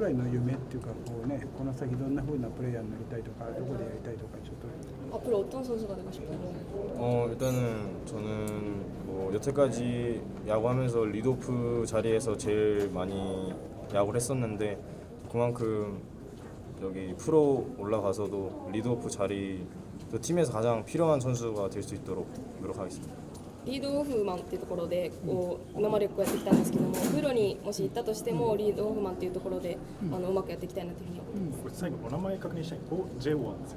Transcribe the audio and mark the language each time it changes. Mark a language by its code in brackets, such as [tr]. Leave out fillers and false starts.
[ja] 将来の夢っていうかこうね、この先どんな風なプレイヤーになりたいとか、どこでやりたいとかちょっと。 [ko] 앞으로 어떤 선수가 되고 싶어요? 일단은 저는 뭐 여태까지 야구하면서 리드오프 자리에서 제일 많이 야구를 했었는데 그만큼 여기 프로 올라가서도 리드오프 자리 또 팀에서 가장 필요한 선수가 될 수 있도록 노력하겠습니다. [ja] リードオフマンっていうところでこう今までこうやってきたんですけども、プロにもし行ったとしてもリードオフマンっていうところでうまくやっていきたいなというふうに思います。これ最後お名前確認したい。J1 です。